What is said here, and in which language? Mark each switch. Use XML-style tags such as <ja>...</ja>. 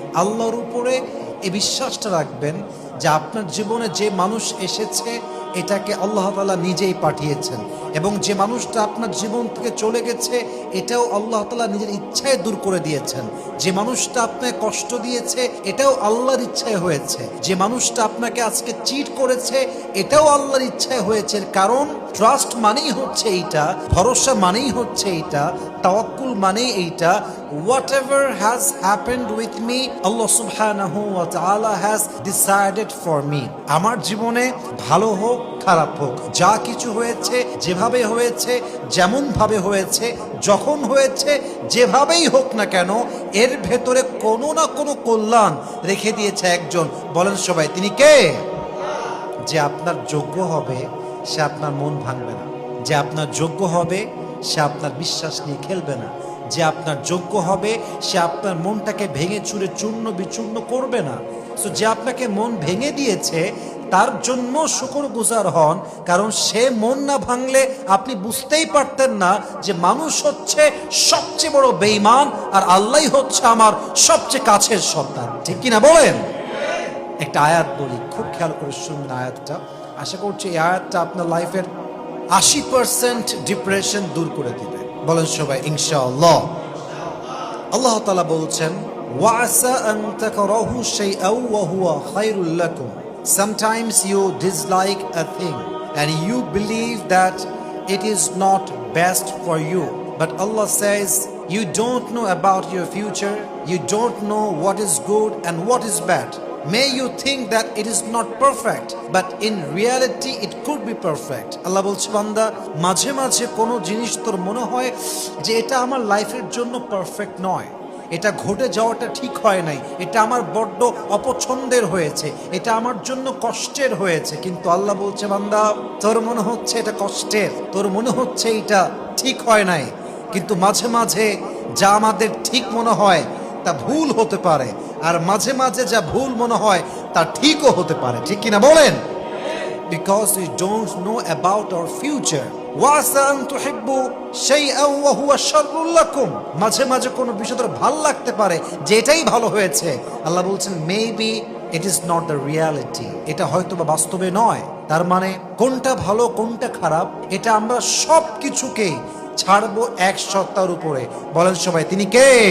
<bn>আল্লাহর উপরে এই বিশ্বাসটা রাখবেন যে আপনার জীবনে যে মানুষ এসেছে এটাকে আল্লাহ তাআলা নিজেই পাঠিয়েছেন, এবং যে মানুষটা আপনার জীবন থেকে চলে গেছে এটাও আল্লাহ তাআলা নিজের ইচ্ছায় দূর করে দিয়েছেন। যে মানুষটা আপনাকে কষ্ট দিয়েছে এটাও আল্লাহর ইচ্ছায় হয়েছে। যে মানুষটা আপনাকে আজকে চিট করেছে এটাও আল্লাহর ইচ্ছায় হয়েছে। কারণ ট্রাস্ট মানেই হচ্ছে এইটা, ভরসা মানেই হচ্ছে এইটা, তাওয়াক্কুল মানেই এইটা,</bn> <en>whatever has happened with me, Allah subhanahu wa ta'ala has decided for me.</en> <bn>আমার জীবনে ভালো হোক খারাপ হোক, যা কিছু হয়েছে, যেভাবে হয়েছে, যেমন ভাবে হয়েছে, যখন হয়েছে, যেভাবেই হোক না কেন, এর ভেতরে কোনো না কোনো কল্যাণ রেখে দিয়েছে একজন। বলেন সবাই, তিনি কে? যে আপনার যোগ্য হবে সে আপনার মন ভাঙবে না, যে আপনার যোগ্য হবে সে আপনার বিশ্বাস নিয়ে খেলবে না, যে আপনার যোগ্য হবে সে আপনার মনটাকে ভেঙে চুরে চূর্ণ বিচূর্ণ করবে না। সো যে আপনাকে মন ভেঙে দিয়েছে তার জন্য শুকরগুজার হন, কারণ সে মন না ভাঙলে আপনি বুঝতেই পারতেন না যে মানুষ হচ্ছে সবচেয়ে বড় বেঈমান আর আল্লাহই হচ্ছে আমার সবচেয়ে কাছের সন্তান, ঠিক কিনা বলেন? একটা আয়াত বলি, খুব খেয়াল করে শুনুন আয়াতটা। আশা করছি এই আয়াতটা আপনার লাইফের 80% ডিপ্রেশন দূর করে দিবে। বলেন সবাই ইনশাআল্লাহ। আল্লাহ তাআলা বলছেন, ওয়াসা আন তাকরাহু শাইআন ওয়া হুয়া খায়রুল লাকুম।</bn> <en>Sometimes you dislike a thing and you believe that it is not best for you, but Allah says you don't know about your future, you don't know what is good and what is bad. May you think that it is not perfect, but in reality it could be perfect.</en> <bn>আল্লাহ বলছে, বান্দা, মাঝে মাঝে কোনো জিনিস তোর মনে হয় যে এটা আমার লাইফের জন্য পারফেক্ট নয়, এটা ঘটে যাওয়াটা ঠিক হয় নাই, এটা আমার বড্ড অপছন্দের হয়েছে, এটা আমার জন্য কষ্টের হয়েছে, কিন্তু আল্লাহ বলছে, বান্দা, তোর মনে হচ্ছে এটা কষ্টের, তোর মনে হচ্ছে এটা ঠিক হয় নাই, কিন্তু মাঝে মাঝে যা আমাদের ঠিক মনে হয় তা ভুল হতে পারে, আর মাঝে মাঝে যা ভুল মনে হয় তা ঠিকও হতে পারে, ঠিক কিনা বলেন?</bn> <en>Because we don't know about our future.</en> <bn>ওয়াসা আন তুহিব্বু শাইআন ওয়া হুয়া শাররুল লাকুম। মাঝে মাঝে কোনো বিষয় তোর ভালো লাগতে পারে যে এটাই ভালো হয়েছে। আল্লাহ বলছেন,</bn> <en>maybe it is not the reality,</en> <bn>এটা হয়তো বা বাস্তবে নয়। তার মানে কোনটা ভালো কোনটা খারাপ এটা আমরা সব কিছুকেই ছাড়বো এক সত্তার উপরে। বলেন সবাই, তিনি কে?</bn>